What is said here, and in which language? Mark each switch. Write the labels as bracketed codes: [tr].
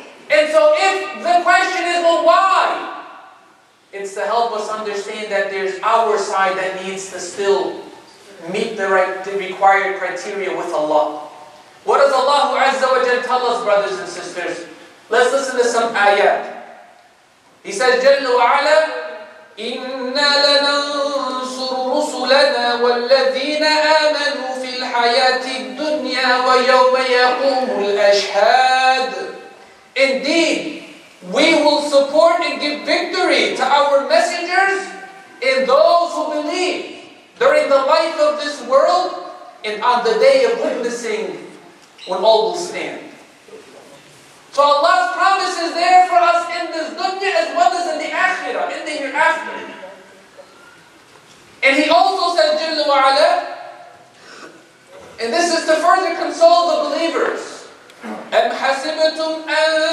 [en] And so if the question is, well, why? It's to help us understand that there's our side that needs to still meet the required criteria with Allah. What does Allah Azza wa Jal tell us, brothers and sisters? Let's listen to some ayat. He says, [ar] Jalla wa ala, إِنَّا لَنَنْصُرُ رُسُلَنَا وَالَّذِينَ آمَنُوا فِي الْحَيَاةِ الدُّنْيَا وَيَوْمَ يَقُومُ الْأَشْهَادُ. [en] Indeed, we will support and give victory to our messengers and those who believe during the life of this world and on the day of witnessing when all will stand. So Allah's promise is there for us in this dunya as well as in the akhirah, in the hereafter. And He also said, Jalla wa ala, and this is to further console the believers, [ar] أَمْ حَسِبْتُمْ أَن